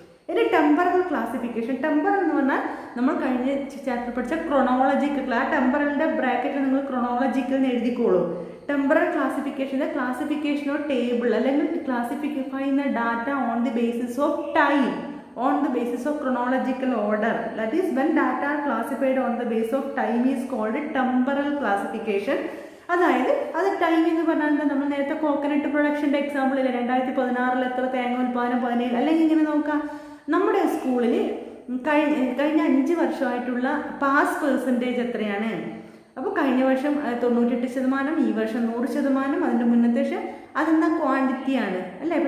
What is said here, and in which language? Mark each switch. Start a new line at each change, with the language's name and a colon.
Malayalam: ഇനി temporal classification. Temporal എന്ന് പറഞ്ഞാൽ നമ്മൾ കഴിഞ്ഞ ചാപ്റ്റർ പഠിച്ച ക്രൊണോളജിക്കൽ, ആ ടെമ്പറലിൻ്റെ ബ്രാക്കറ്റിൽ നിങ്ങൾ ക്രൊണോളജിക്കൽ എന്ന് എഴുതിക്കോളൂ.
English: temporal classification, classification of table
Malayalam: അല്ലെങ്കിൽ ക്ലാസിഫൈ ചെയ്യുന്ന
English: Data on the basis of time, on the basis of chronological order. That is, when data are classified on the basis of time is called temporal classification.
Malayalam: അതായത് അത് time എന്ന് പറഞ്ഞാൽ എന്താ, നമ്മൾ നേരത്തെ coconut പ്രൊഡക്ഷൻ്റെ example ഇല്ല, 2016 എത്ര തേങ്ങ ഉൽപ്പാദനം 17, അല്ലെങ്കിൽ ഇങ്ങനെ നോക്കാം, നമ്മുടെ സ്കൂളിൽ കഴിഞ്ഞ 5 വർഷമായിട്ടുള്ള പാസ് പെർസെൻറ്റേജ് എത്രയാണ്. അപ്പോൾ കഴിഞ്ഞ വർഷം 98%, ഈ വർഷം 100%, അതിൻ്റെ മുന്നത്തെ വർഷം അതെന്താ ക്വാണ്ടിറ്റിയാണ് അല്ലേ.